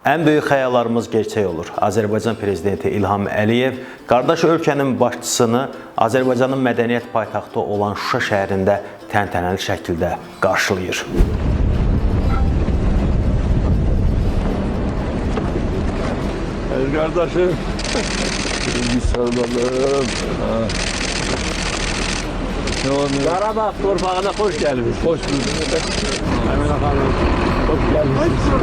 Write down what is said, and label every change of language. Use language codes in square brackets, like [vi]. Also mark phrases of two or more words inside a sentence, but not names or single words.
[az] Ən böyük xəyallarımız gerçək olur. Azərbaycan prezidenti İlham Əliyev qardaş ölkənin başçısını Azərbaycanın mədəniyyət paytaxtı olan Şuşa şəhərində təntənəli şəkildə qarşılayır. [tr] Kardeşim, bir sarılalım. Qarabağ torpağına hoş geldiniz. Hoş bulduk. Emine Hanım, hoş geldiniz.